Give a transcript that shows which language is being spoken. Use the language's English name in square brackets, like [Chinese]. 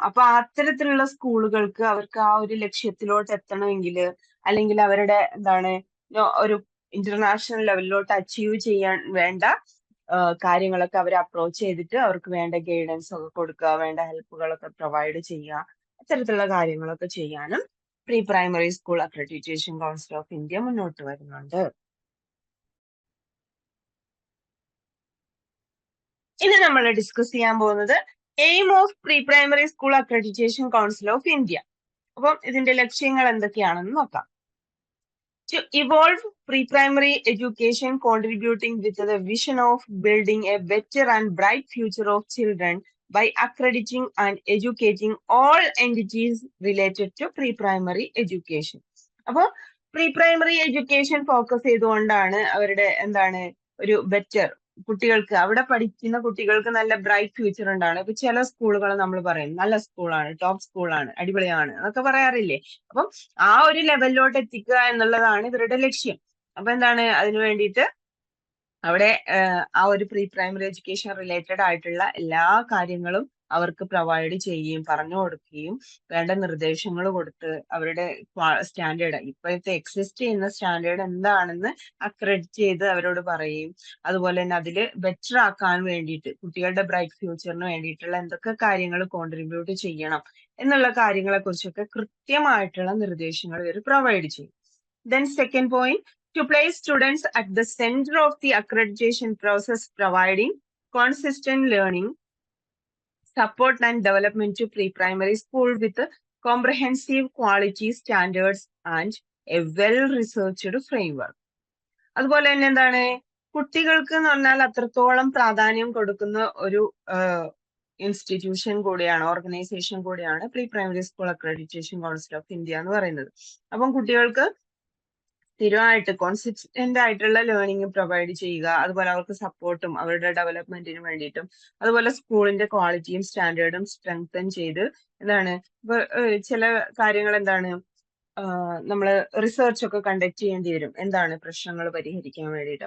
[Malayalam] അപ്പൊ അത്തരത്തിലുള്ള സ്കൂളുകൾക്ക് അവർക്ക് ആ ഒരു ലക്ഷ്യത്തിലോട്ട് എത്തണമെങ്കിൽ, അല്ലെങ്കിൽ അവരുടെ എന്താണ് ഒരു ഇന്റർനാഷണൽ ലെവലിലോട്ട് അച്ചീവ് ചെയ്യാൻ വേണ്ട കാര്യങ്ങളൊക്കെ അവർ അപ്രോച്ച് ചെയ്തിട്ട് അവർക്ക് വേണ്ട ഗൈഡൻസ് ഒക്കെ കൊടുക്കുക, വേണ്ട ഹെൽപ്പുകളൊക്കെ പ്രൊവൈഡ് ചെയ്യുക, അത്തരത്തിലുള്ള കാര്യങ്ങളൊക്കെ ചെയ്യാനും pre primary school accreditation council of India മുന്നോട്ട് വരുന്നുണ്ട്. ഇനി നമ്മൾ ഡിസ്കസ് ചെയ്യാൻ പോകുന്നത് aim of pre primary school accreditation council of India. അപ്പം ഇതിന്റെ ലക്ഷ്യങ്ങൾ എന്തൊക്കെയാണെന്ന് നോക്കാം. [English] To evolve pre-primary education, contributing with the vision of building a better and bright future of children by accrediting and educating all entities related to pre-primary education. [Malayalam] അപ്പോൾ pre primary education focus ചെയ്തുകൊണ്ടാണ് അവരുടെ എന്താണ് ഒരു better, കുട്ടികൾക്ക് അവിടെ പഠിക്കുന്ന കുട്ടികൾക്ക് നല്ല ബ്രൈറ്റ് ഫ്യൂച്ചർ ഉണ്ടാണ്. ഇപ്പൊ ചില സ്കൂളുകൾ നമ്മൾ പറയും നല്ല സ്കൂളാണ്, ടോപ്പ് സ്കൂളാണ്, അടിപൊളിയാണ് എന്നൊക്കെ പറയാറില്ലേ. അപ്പം ആ ഒരു ലെവലിലോട്ട് എത്തിക്കുക എന്നുള്ളതാണ് ഇവരുടെ ലക്ഷ്യം. അപ്പൊ എന്താണ് അതിനു വേണ്ടിയിട്ട് അവിടെ ആ ഒരു പ്രീ പ്രൈമറി എഡ്യൂക്കേഷൻ റിലേറ്റഡ് ആയിട്ടുള്ള എല്ലാ കാര്യങ്ങളും അവർക്ക് പ്രൊവൈഡ് ചെയ്യുകയും പറഞ്ഞു കൊടുക്കുകയും വേണ്ട നിർദ്ദേശങ്ങൾ കൊടുത്ത് അവരുടെ സ്റ്റാൻഡേർഡ്, ഇപ്പോഴത്തെ എക്സിസ്റ്റ് ചെയ്യുന്ന സ്റ്റാൻഡേർഡ് എന്താണെന്ന് അക്രെഡിറ്റ് ചെയ്ത് അവരോട് പറയുകയും, അതുപോലെ തന്നെ അതിൽ ബെറ്റർ ആക്കാൻ വേണ്ടിയിട്ട് കുട്ടികളുടെ ബ്രൈറ്റ് ഫ്യൂച്ചറിന് വേണ്ടിയിട്ടുള്ള എന്തൊക്കെ കാര്യങ്ങൾ കോൺട്രിബ്യൂട്ട് ചെയ്യണം എന്നുള്ള കാര്യങ്ങളെ കുറിച്ചൊക്കെ കൃത്യമായിട്ടുള്ള നിർദ്ദേശങ്ങൾ ഇവർ പ്രൊവൈഡ് ചെയ്യും. [English] Then second point, to place students at the center of the accreditation process, providing consistent learning, support and development to pre-primary school with comprehensive quality standards and a well-researched framework. [Malayalam] അതുപോലെ തന്നെ എന്താണ് കുട്ടികൾക്ക് എന്ന് പറഞ്ഞാൽ അത്രത്തോളം പ്രാധാന്യം കൊടുക്കുന്ന ഒരു ഇൻസ്റ്റിറ്റ്യൂഷൻ കൂടിയാണ്, ഓർഗനൈസേഷൻ കൂടിയാണ് pre primary school accreditation council of India എന്ന് പറയുന്നത്. അപ്പം കുട്ടികൾക്ക് സ്ഥിരമായിട്ട് കോൺസിസ്റ്റന്റ് ആയിട്ടുള്ള ലേണിംഗ് പ്രൊവൈഡ് ചെയ്യുക, അതുപോലെ അവർക്ക് സപ്പോർട്ടും അവരുടെ ഡെവലപ്മെന്റിന് വേണ്ടിയിട്ടും, അതുപോലെ സ്കൂളിന്റെ ക്വാളിറ്റിയും സ്റ്റാൻഡേർഡും സ്ട്രെങ്തൻ ചെയ്ത് എന്താണ് ഇപ്പൊ ചില കാര്യങ്ങൾ എന്താണ് നമ്മൾ റിസർച്ച് ഒക്കെ കണ്ടക്ട് ചെയ്യേണ്ടി വരും, എന്താണ് പ്രശ്നങ്ങൾ പരിഹരിക്കാൻ വേണ്ടിയിട്ട്.